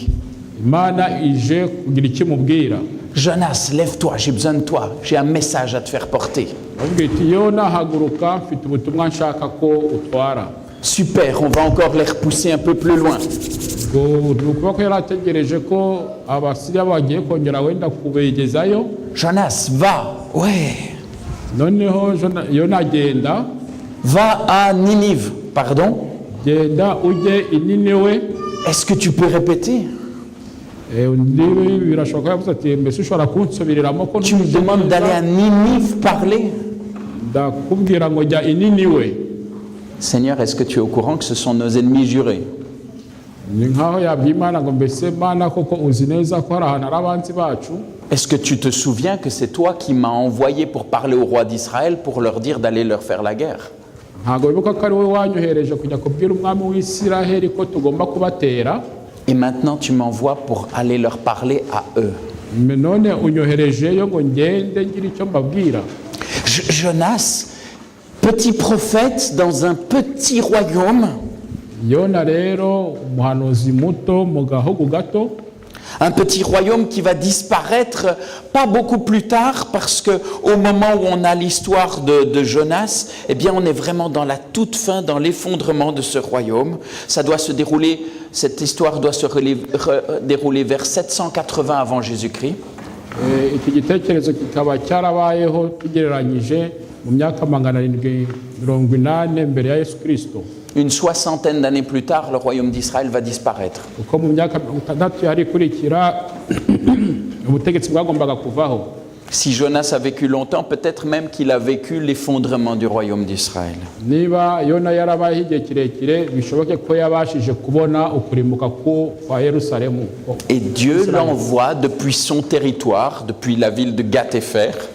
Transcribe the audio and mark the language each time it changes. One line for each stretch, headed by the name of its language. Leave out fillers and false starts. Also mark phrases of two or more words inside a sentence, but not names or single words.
Kinyarwanda: Imana ije kugira icyo imubwira.
French: Jonas, lève-toi, j'ai besoin de toi. J'ai un message à te faire porter.
Kinyarwanda: Yona haguruka mfite ubutumwa nshaka ko utwara.
French: Super, on va encore les repousser un peu plus loin.
Kinyarwanda: nukuvuga ko yarategereje ko abasiriya bagiye kongera wenda kubegezayo.
French: Jonas, va. Ouais.
Kinyarwanda: noneho Yona agenda.
French: Va à Ninive. Pardon?
Kinyarwanda: genda ujye i Niniwe.
French: Est-ce que tu peux répéter? Tu me demandes d'aller à Ninive parler? Seigneur, est-ce que tu es au courant que ce sont nos ennemis jurés? Est-ce que tu te souviens que c'est toi qui m'as envoyé pour parler au roi d'Israël pour leur dire d'aller leur faire la guerre?
Kinyarwanda: ntabwo bibuka ko ari wowe wanyohereje kujya kubwira umwami w'Isiraheli ko tugomba kubatera.
French: Et maintenant, tu m'envoies pour aller leur parler à eux.
Kinyarwanda: none unyoherejeyo ngo ngende ngira icyo mbabwira.
French: Jonas, petit prophète dans un petit royaume.
Kinyarwanda: Yona rero umuhanuzi muto mu gahugu gato.
French: Un petit royaume qui va disparaître pas beaucoup plus tard, parce que au moment où on a l'histoire de Jonas, eh bien on est vraiment dans la toute fin, dans l'effondrement de ce royaume. Ça doit se dérouler, cette histoire doit se dérouler vers 780 avant Jésus-Christ.
Kinyarwanda: Iki gitekerezo kikaba cyarabayeho tugereranyije mu myaka 780 mbere ya Yesu Kristo.
French: Une soixantaine d'années plus tard, le royaume d'Israël va disparaître. Si Jonas a vécu longtemps, peut-être même qu'il a vécu l'effondrement du royaume d'Israël. Et Dieu l'envoie depuis son territoire, depuis la ville de Gath-Hépher.